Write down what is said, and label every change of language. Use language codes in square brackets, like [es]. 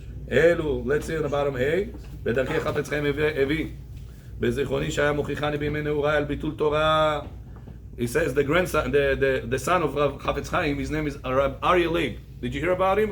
[en] אלו, let's see on the bottom A, [he] בדרכי חפץ חיים הביא. בזיכרוני שהיה מוכיחני בימי נעוריי על ביטול תורה. [en] He says the grandson, the son of Rav Chafetz Chaim, his name is Rab Aryeh Leib. Did you hear about him?